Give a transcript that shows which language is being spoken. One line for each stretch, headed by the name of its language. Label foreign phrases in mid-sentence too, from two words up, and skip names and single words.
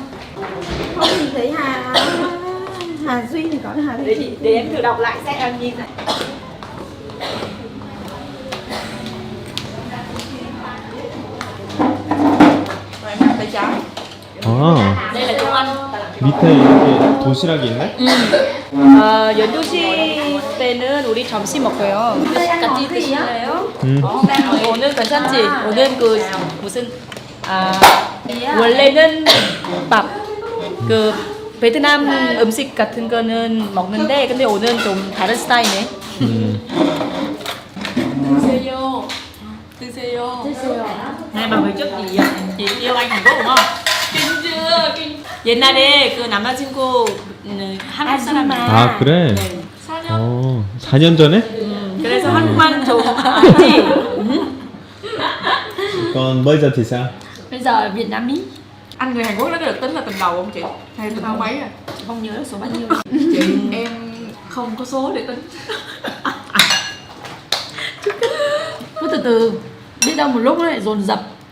Vietnamese: Không nhìn thấy Hà Duy thì có Hà Duy. Để em thử đọc lại xem em nhìn này. Rồi em làm tay trái. 아, Đây là chỗ ăn.
Korean: 밑에 이렇게 도시락이 있네? 어, 12시 때는 우리 점심 먹고요. 같이 드실래요? 오늘 괜찮지? 오늘 그 무슨 원래는 밥 그 베트남 음식 같은 거는 먹는데 근데 오늘 좀 다른 스타일이네. 드세요. 드세요.
Vietnamese: Hai bà về trước chị yêu anh Hàn Quốc đúng không? kinh chưa? kinh.
Korean: 옛날에 그 남자친구 한국 사람 아, 그래? 네. 4년 전에? 그래서 한국말 좀 알지?
Vietnamese: Còn bây giờ thì sao? Bây giờ Việt Nam Mỹ. Anh người Hàn Quốc nó có được tính là tình đầu không chị? Hay tình thứ mấy à? Không nhớ số bao nhiêu. Chị em không có số để tính. Cứ từ từ, biết đâu một lúc nó lại dồn dập.